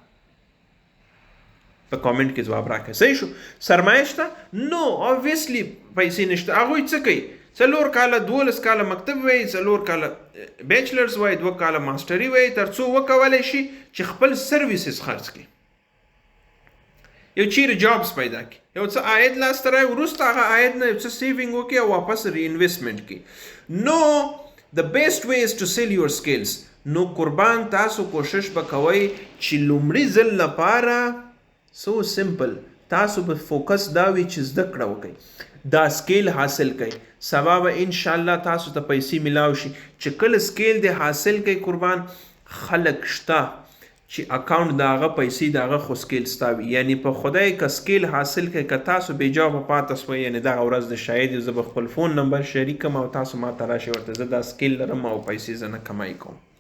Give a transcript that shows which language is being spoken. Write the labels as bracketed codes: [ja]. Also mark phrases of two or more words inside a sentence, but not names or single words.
[ps] په کامنټ کې جواب راکړئ صحیح شو سرمایه شته نو obviously پیسې نشته هغوی څه کوي 4 کاله 12 کاله مکتب وایي 4 کاله بیچلرز وایي 2 کاله ماسټري وایي تر څو وکولی شي چې خپل سرویسز خرڅ کړي یو چیرې جابس پیدا کړي یو څه عاید لاسته راوړي وروسته هغه عاید نه یو څه سیوینګ وکړي او واپس ری انویسټمنټ کړي نو [en] the best way is to sell your skills [ps] نو قربان تاسو کوشش وکوئ چې لومړي ځل لپاره [en] so simple [ps] تاسو په فوکس دا وی چې زده کړه وکړئ دا سکیل حاصل کړئ سبا به [ar] ان شاء الله [ps] تاسو ته پیسې ملاو شي چې کله سکیل دې حاصل کړئ قربان خلق شته چې اکاونټ داغه پیسې داغه خو سکیل ستاوي یعنی په خدای کا سکیل حاصل کړئ که تاسو بې جواب پاتې سوئ یعنی دا ورځ د شاید زه به خپل [en] phone number [ps] شریکم او تاسو ما ته راشئ ورته زه دا سکیل لرم او پیسې زه نه کمای کوم